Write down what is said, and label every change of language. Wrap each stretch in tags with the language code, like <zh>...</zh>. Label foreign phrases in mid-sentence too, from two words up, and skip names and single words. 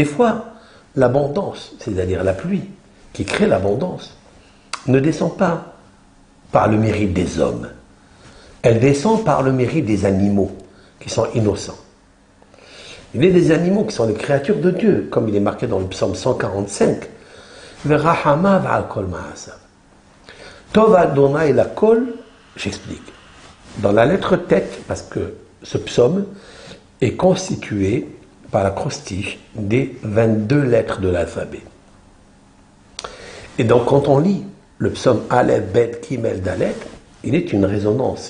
<fr>Des fois, l'abondance, c'est-à-dire la pluie, qui crée l'abondance, ne descend pas par le mérite des hommes. Elle descend par le mérite des animaux, qui sont innocents. Il y a des animaux qui sont les créatures de Dieu, comme il est marqué dans le psaume 145.</fr> <he>טוב ה' לכל,</he> <fr>j'explique. Dans la lettre tête, parce que ce psaume est constitué par l'acrostiche des 22 lettres de l'alphabet. Et donc quand on lit le psaume</fr> <he>אלף, בית, גימל, דלת,</he> <fr>il est une résonance.</fr>